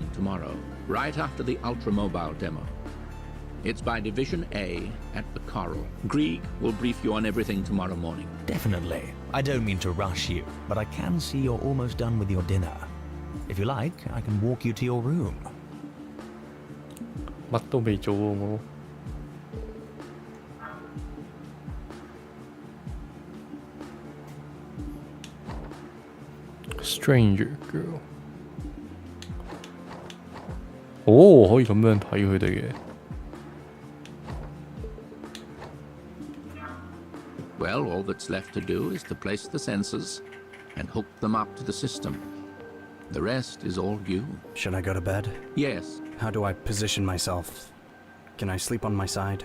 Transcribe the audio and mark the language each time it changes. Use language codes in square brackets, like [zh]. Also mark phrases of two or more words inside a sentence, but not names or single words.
[en] tomorrow, right after the ultra-mobile demo. It's by Division A at the Coral. Grieg will brief you on everything tomorrow morning. Definitely. I don't mean to rush you, but I can see you're almost done with your dinner. If you like, I can walk you to your room. [yue] 乜都未做喎我。Stranger Girl。哦，可以咁樣睇佢哋嘅。 [en] Well, all that's left to do is to place the sensors and hook them up to the system. The rest is all you. Should I go to bed? Yes. How do I position myself? Can I sleep on my side?